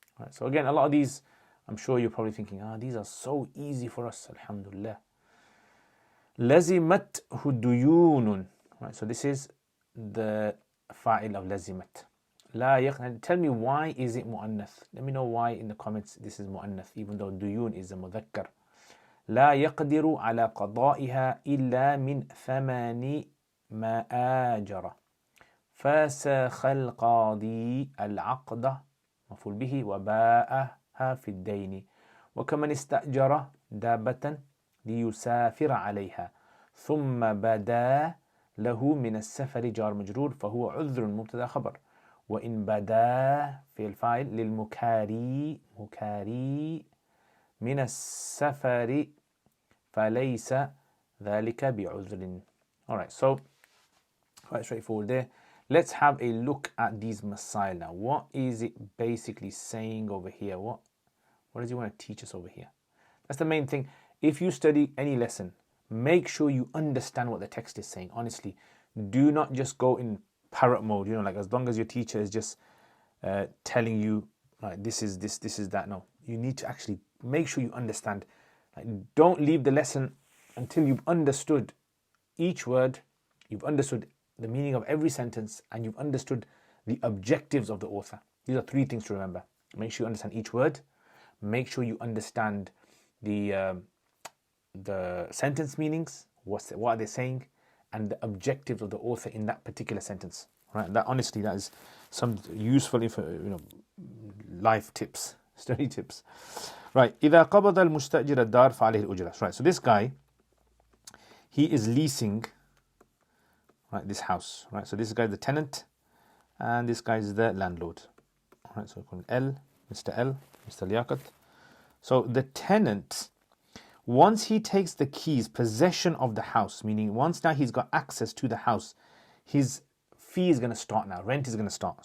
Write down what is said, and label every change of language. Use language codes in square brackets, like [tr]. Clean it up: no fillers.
[en] So again, a lot of these, I'm sure you're probably thinking, these are so easy for us, alhamdulillah. [ar] لزمته ديون. [en] Right, so this is the fa'il of lazimat. [ar] لا يقدر. [en] Tell me, why is it mu'annath? Let me know why in the comments this is mu'annath, even though duyun is a mudhakkar. [ar] لا يقدر على قضائها إلا من ثمن ما آجر فسخ القاضي العقد مفعول به وباءها في الدين وكمن استأجر دابة ليسافر عليها ثم بدا له من السفر جار مجرور فهو عذر مبتدا خبر وإن بدا في الفاعل للمكاري مكاري من السفر فليس ذلك بعذر. [en] Alright, so quite straightforward there. Let's have a look at these masail now. What is it basically saying over here? What does he want to teach us over here? That's the main thing. If you study any lesson, make sure you understand what the text is saying. Honestly, do not just go in parrot mode, like as long as your teacher is just telling you like this is that. No, you need to actually make sure you understand. Like, don't leave the lesson until you've understood each word, you've understood the meaning of every sentence, and you've understood the objectives of the author. These are three things to remember. Make sure you understand each word, make sure you understand the sentence meanings, what are they saying, and the objectives of the author in that particular sentence. Right? That honestly, that is some useful life tips, study tips. Right. [ar] إذا قبض المستأجر الدار فعليه الأجرة. [en] Right. So this guy, he is leasing, right, this house. Right. So this guy is the tenant, and this guy is the landlord. Right. So we call him L, Mr. Liaqat. So the tenant, once he takes the keys, possession of the house, meaning once now he's got access to the house, his fee is going to start now. Rent is going to start.